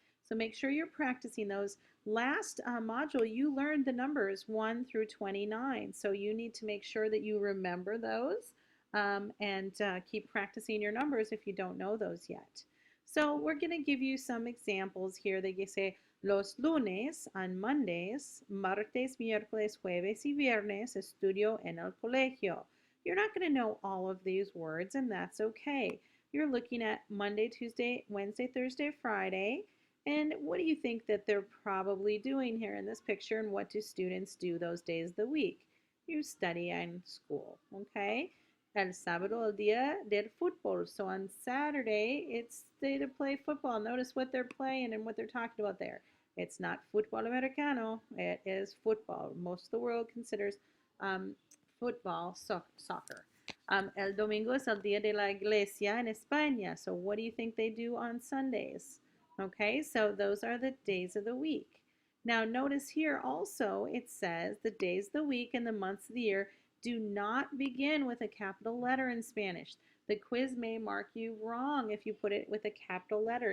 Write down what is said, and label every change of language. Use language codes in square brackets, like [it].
[en] So make sure you're practicing those. Last module, you learned the numbers 1 through 29. So you need to make sure that you remember those and keep practicing your numbers if you don't know those yet. So we're going to give you some examples here. They say [es] los lunes [en] on Mondays, [es] martes, miércoles, jueves y viernes estudio en el colegio. [en] You're not going to know all of these words, and that's okay. You're looking at Monday, Tuesday, Wednesday, Thursday, Friday, and what do you think that they're probably doing here in this picture, and what do students do those days of the week? You study in school, okay? [es] El sábado, el día del fútbol. [en] So on Saturday, it's day to play football. Notice what they're playing and what they're talking about there. It's not football americano. It is football. Most of the world considers football soccer. [es] El domingo es el día de la iglesia en España. [en] So what do you think they do on Sundays? Okay, so those are the days of the week. Now notice here also it says the days of the week and the months of the year do not begin with a capital letter in Spanish. The quiz may mark you wrong if you put it with a capital letter.